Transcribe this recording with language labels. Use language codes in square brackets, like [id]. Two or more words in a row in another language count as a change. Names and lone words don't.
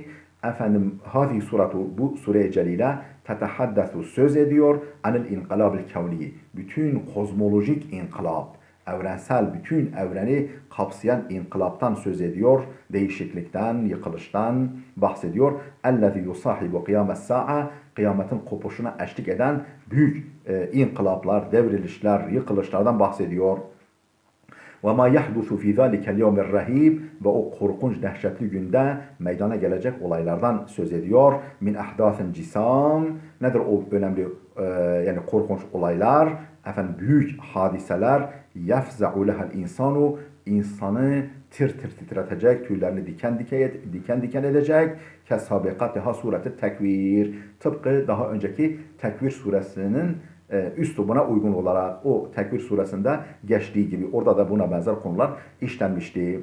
[ar] هذه السورة, [tr] bu sure-i celile, tetehaddesu söz ediyor [ar] عن الانقلاب الكوني, [tr] bütün kozmolojik inkılap, evrensel bütün evreni kapsayan inkılaptan söz ediyor, değişiklikten, yıkılıştan bahsediyor. [ar] اَلَّذِي يُصَاحِبُ قِيَامَ السَّاعَةِ [tr] Kıyametin kopuşuna eşlik eden büyük inkılaplar, devrilişler, yıkılışlardan bahsediyor. [ar] وَمَا يَحْدُثُ فِي ذَٰلِكَ الْيَوْمِ الرَّهِيبِ [tr] Ve o korkunç, dehşetli günde meydana gelecek olaylardan söz ediyor. [ar] من أحداث جسام. [tr] Nedir o önemli yani korkunç olaylar? Efendim büyük hadiseler. [ar] يَفْزَعُ لَهَا الْاِنْسَانُ [tr] İnsanı tir tir titretecek, tüylerini diken diken edecek. [ar] كسابقتها سورة التكوير. [tr] Tıpkı daha önceki Tekvir suresinin üslubuna uygun olarak o Tekvir suresinde geçtiği gibi orada da buna benzer konular işlenmişti.